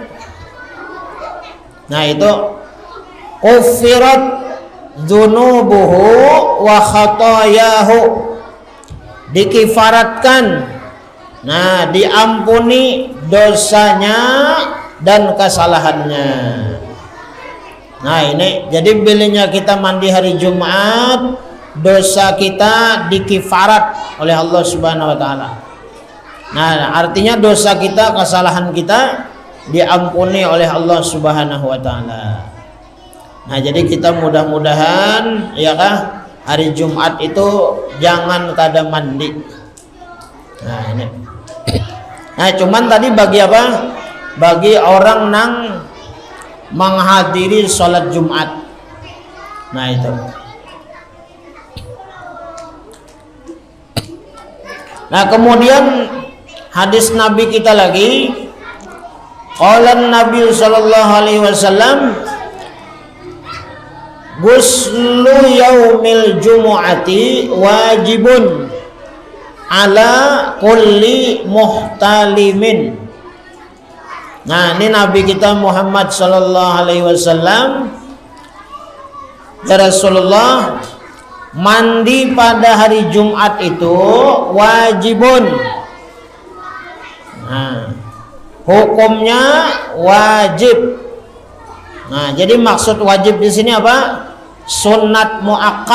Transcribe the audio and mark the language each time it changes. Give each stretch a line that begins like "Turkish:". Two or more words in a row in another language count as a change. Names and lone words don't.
Banjar: Nah, itu
Arabic: كفرت ذنوبه وخطاياه,
Banjar: dikifaratkan, nah diampuni dosanya dan kesalahannya. Nah, ini jadi bilinya kita mandi hari Jumat, dosa kita dikifarat oleh Allah
Arabic: سبحانه وتعالى.
Banjar: Nah, artinya dosa kita, kesalahan kita diampuni oleh Allah
Arabic: سبحانه وتعالى.
Banjar: Nah, jadi kita mudah-mudahan ya kah hari Jumat itu jangan kada mandi. Nah, ini. Nah, cuman tadi bagi apa? Bagi orang nang menghadiri sholat Jumat. Nah, itu. Nah, kemudian hadis Nabi kita lagi,
Arabic: قال النبي صلى الله عليه وسلم غسل يوم الجمعة واجب على كل محتلم.
Banjar: Nah, ini Nabi kita Muhammad
Arabic: صلى الله عليه وسلم يا رسول الله,
Banjar: mandi pada hari Jumat itu wajibun. Nah, hukumnya wajib. Nah, jadi maksud wajib di sini apa? Sunnat muakkad.